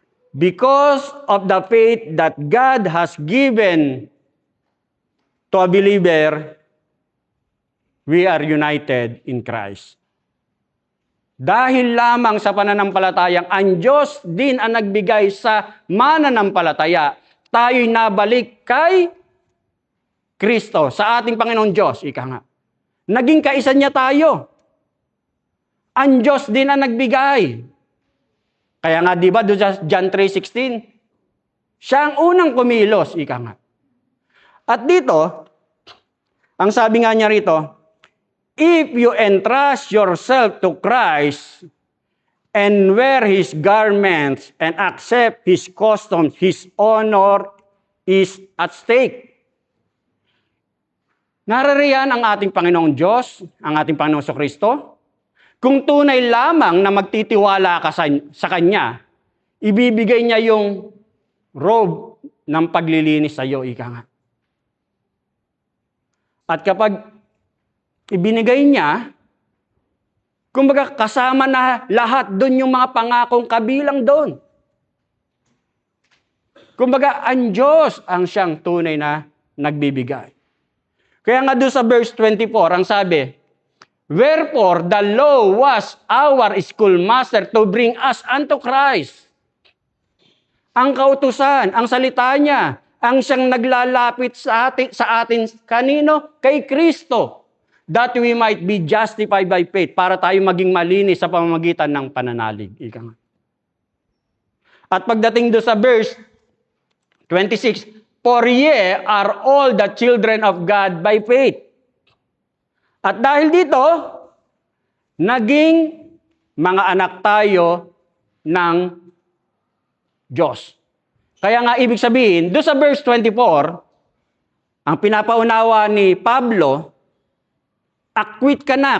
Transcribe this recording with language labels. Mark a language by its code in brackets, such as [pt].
[en] Because of the faith that God has given to a believer, we are united in Christ. [tl] Dahil lamang sa pananampalatayang ang Diyos din ang nagbigay sa mananampalataya, tayo'y nabalik kay Kristo, sa ating Panginoong Diyos. Naging kaisa niya tayo. Ang Diyos din ang nagbigay. Kaya nga, di ba, doon sa John 3:16, siya ang unang kumilos. At dito, ang sabi nga niya rito, [en] if you entrust yourself to Christ and wear His garments and accept His customs, His honor is at stake. [tl] Naririyan ang ating Panginoong Diyos, ang ating Panginoong Kristo. Kung tunay lamang na magtitiwala ka sa Kanya, ibibigay niya yung robe ng paglilinis sa iyo, At kapag ibinigay niya, kumbaga kasama na lahat doon yung mga pangakong kabilang doon. Kumbaga ang Diyos ang siyang tunay na nagbibigay. Kaya nga doon sa verse 24, ang sabi, [en] Wherefore, the law was our schoolmaster to bring us unto Christ. [tl] Ang kautusan, ang salita niya, ang siyang naglalapit sa atin kanino? Kay Kristo. [en] That we might be justified by faith, [tl] para tayo maging malinis sa pamamagitan ng pananalig. Ika nga. At pagdating do sa verse 26, [en] for ye are all the children of God by faith. [tl] At dahil dito, naging mga anak tayo ng Diyos. Kaya nga ibig sabihin, doon sa verse 24, ang pinapaunawa ni Pablo, acquit ka na.